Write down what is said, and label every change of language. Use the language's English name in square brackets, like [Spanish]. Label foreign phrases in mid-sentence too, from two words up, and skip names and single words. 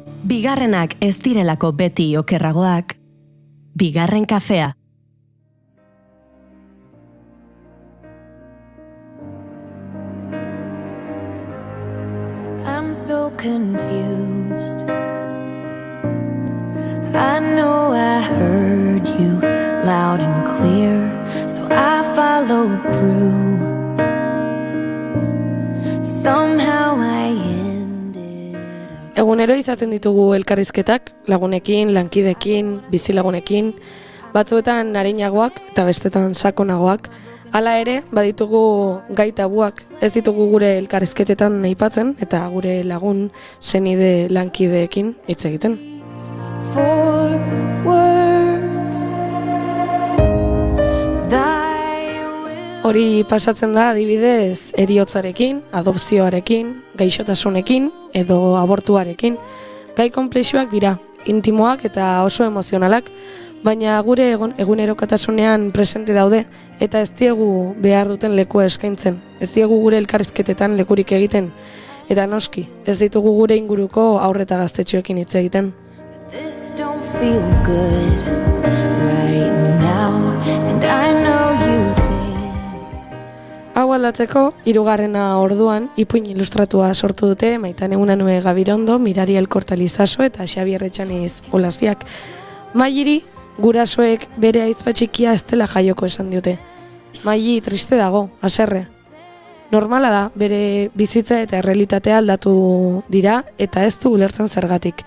[Basque] Bigarrenak ez direlako beti okerragoak, bigarren kafea. [English] I'm so confused. I know I heard you loud and clear, so I followed through. Somehow I ended. [Basque] Egunero izaten ditugu elkarrizketak, lagunekin, lankidekin, bizilagunekin, batzuetan arinagoak eta bestetan sakonagoak. Hala ere, baditugu gai tabuak, ez ditugu gure elkarrizketetan aipatzen eta gure lagun, senide, lankideekin hitz egiten. [English] For words. [Basque] Hori pasatzen da adibidez eriotzarekin, adopzioarekin, gaixotasunekin edo abortuarekin. Gai konplexuak dira, intimoak eta oso emozionalak, baina gure egunerokotasunean presente daude eta ez diegu behar duten lekua eskaintzen. Ez diegu gure elkarrizketetan lekurik egiten. Eta noski, ez ditugu gure inguruko haur eta gaztetxoekin hitz egiten. [English] This don't feel good right now, and I know you think. [Basque] Hau aldatzeko, 3. orduan, ipuin ilustratua sortu dute Maitane Unanue Gabirondo, Mirari Elkortalizaso eta Xabier Etxaniz Olaziak. Mairi, gurasoek bere aizpa txikia ez dela jaioko esan diote. Maili triste dago, haserre. Normala da, bere bizitza eta errealitatea aldatu dira eta ez du ulertzen zergatik.